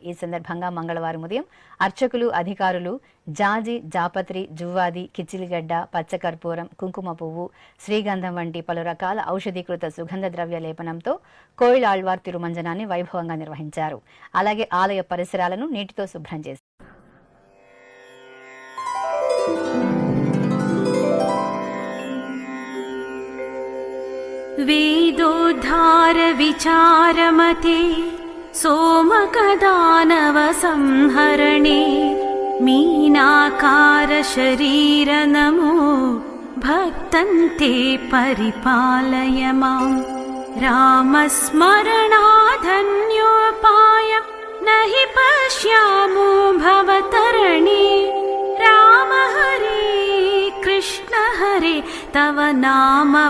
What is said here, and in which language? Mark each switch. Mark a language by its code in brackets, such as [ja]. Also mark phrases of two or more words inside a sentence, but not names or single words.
[te] ఈ సందర్భంగా మంగళవారం ఉదయం అర్చకులు, అధికారులు జాజి, జాపత్రి, జువ్వాది, కిచిలిగడ్డ, పచ్చకర్పూరం, కుంకుమ పువ్వు, శ్రీగంధం వంటి పలు రకాల ఔషధీకృత సుగంధ ద్రవ్య లేపనంతో కోయిలాళ్వార్ తిరుమంజనాన్ని వైభవంగా నిర్వహించారు. అలాగే ఆలయ పరిసరాలను నీటితో శుభ్రం చేశారు. [sa] वेदोद्धार विचारमते सोमकदानव संहरणे मीनाकार शरीर नमो भक्तन्ते परिपालय माम् रामस्मरणाधन्योपायं न हि पश्यामो भवतरणे राम हरे कृष्ण हरे तव नाम